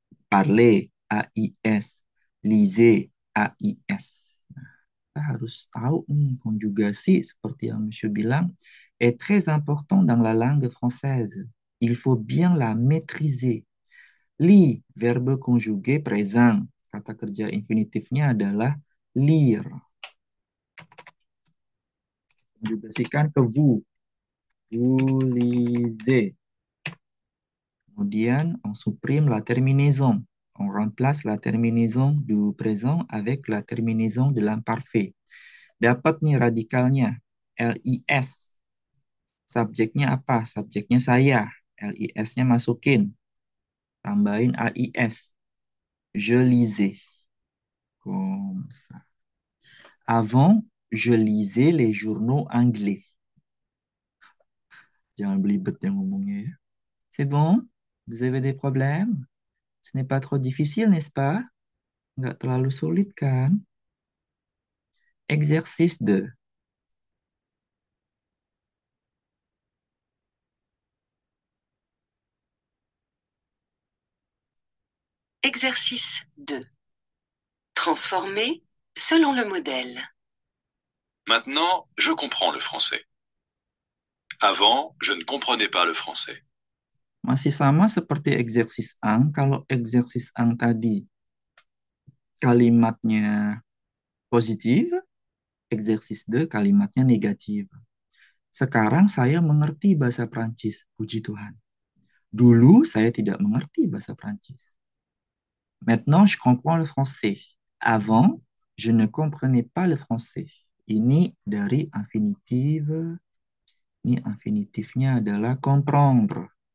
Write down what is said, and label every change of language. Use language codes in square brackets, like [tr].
[fr] Parler AIS. Lisais AIS. [id] Kita harus tahu nih konjugasi seperti yang Monsieur bilang [fr] est très important dans la langue française. Il faut bien la maîtriser. Li, verbe conjugué présent. [id] Kata kerja infinitifnya adalah lire. Konjugasikan ke vous. [fr] Vous lisez. [id] Kemudian, [fr] on supprime la terminaison. On remplace la terminaison du présent avec la terminaison de l'imparfait. [id] Dapat nih radikalnya. LIS. Subjeknya apa? Subjeknya saya. LIS-nya masukin. Tambahin AIS. [fr] Je lisais. Comme ça. Avant, je lisais les journaux anglais. [id] Jangan belibet yang ngomongnya ya. [fr] C'est bon? Vous avez des problèmes? Ce n'est pas trop difficile, n'est-ce pas? [id] Nggak terlalu sulit kan? [fr] Exercice 2. Exercice 2. Transformer selon le modèle. Maintenant, je comprends le français. Avant, je ne comprenais pas le français. [id] Masih sama seperti exercise ang. Kalau exercise ang tadi kalimatnya positif, exercise 2 kalimatnya negatif. Sekarang saya mengerti bahasa Prancis, puji Tuhan. Dulu saya tidak mengerti bahasa Prancis. [fr] Maintenant, je comprends le français. Avant, je ne comprenais pas le français. [id] Ini dari infinitif. Ini infinitifnya adalah comprendre.